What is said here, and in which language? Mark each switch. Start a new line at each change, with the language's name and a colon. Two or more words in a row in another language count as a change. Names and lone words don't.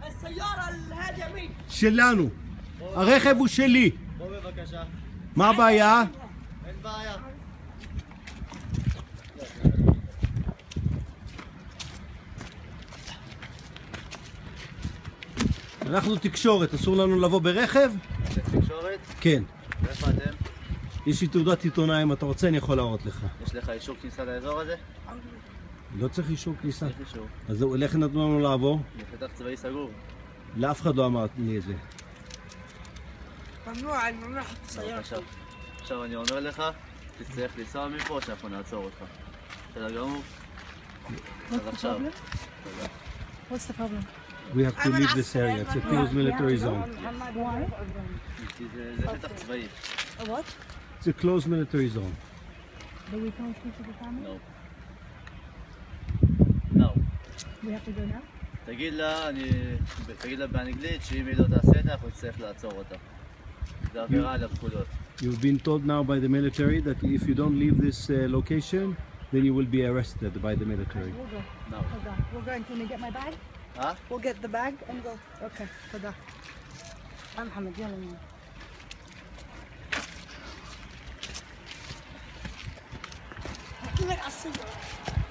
Arabic: السيارة هذه يمين.
Hebrew: שלנו. הרכב הוא שלי. בוא בבקשה. מה הבעיה? אין בעיה. אנחנו תקשורת, אסור לנו לבוא ברכב? אתם תקשורת? כן. ואיפה אתם? יש לי תעודת עיתונאי, אם אתה רוצה אני יכול להראות לך. יש לך אישור כניסה לאזור הזה? לא צריך אישור כניסה. יש אישור. אז זהו, איך נתנו לנו לעבור? בפתח צבאי סגור. לאף אחד לא אמר לי את זה.
Arabic: ممنوع ممنوع حط السيارة.
Hebrew: עכשיו אני אומר לך, תצטרך לנסוע מפה שאנחנו נעצור אותך. בסדר גמור? אז עכשיו.
English: What's the problem? We have to leave this area, it's a closed military zone.
Hebrew: כי זה פתח צבאי.
English: A what? It's a closed military zone. But we can't speak to the family? No. No. We have to go now?
Hebrew: תגיד לה באנגלית שאם היא לא תעשה את זה, אנחנו נצטרך לעצור אותה. זה עבירה על הפקודות.
English: You've been told now by the military that if you don't leave this location, then you will be arrested by the military. We'll go. No. Hold on. We'll go and can we get my bag? Huh? We'll get the bag and go. Okay. תודה.
Arabic: محمد يلا يلا. حط لك على السيارة.